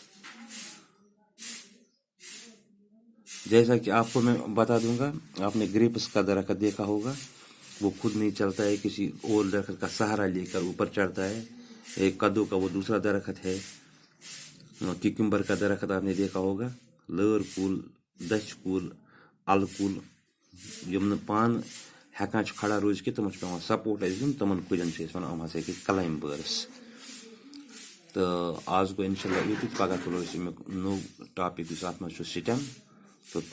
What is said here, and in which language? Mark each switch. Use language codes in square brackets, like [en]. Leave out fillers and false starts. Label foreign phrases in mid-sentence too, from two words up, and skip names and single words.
[ur] جیسا کہ آپ کو میں بتا دوں گا، آپ نے گریپس کا درخت دیکھا ہوگا، وہ خود نہیں چلتا ہے، کسی اور درخت کا سہارا لے کر اوپر چڑھتا ہے. ایک کدو کا وہ دوسرا درخت ہے. کیکمبر کا درخت آپ نے دیکھا ہوگا، [ks] لٲر کُل، دچھ کُل، الہٕ کُل، یم نہٕ پان ہیٚکان چھِ کھڑا روزِتھ کینٛہہ، تِمن چھُ پیٚوان سپورٹ اَسہِ دیُن، تِمن کُلٮ۪ن چھِ أسۍ وَنان یِم ہسا گٔے کلایمبٲرٕس. تہٕ آز گوٚو اِنشاء اللہ یُتُے، پگاہ تُلو أسۍ امیُک نوٚو ٹاپِک یُس اَتھ منٛز چھُ سِٹٮ۪م.